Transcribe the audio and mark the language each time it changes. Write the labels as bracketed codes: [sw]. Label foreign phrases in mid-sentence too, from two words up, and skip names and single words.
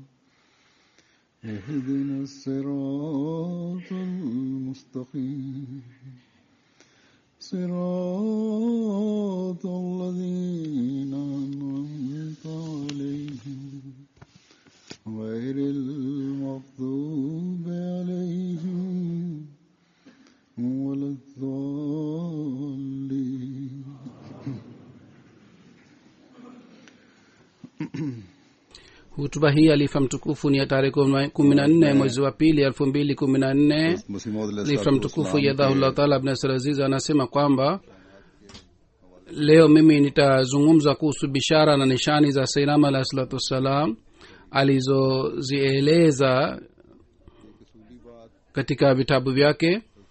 [ar] اهدنا الصراط المستقيم صراط الذين أنعمت عليهم غير المغضوب عليهم ولا الضالين. [sw] Hutuba hii alifa mtukufu ni ya tarehe 14 mwezi wa pili 2014. Alifa mtukufu [ar] أيده الله تعالى [sw] Ibn Nasr Aziz anasema kwamba leo mimi nitazungumza kuhusu bishara na nishani za Sayyidina [ar] عليه الصلاة والسلام [sw] alizozieleza katika vitabu vyake.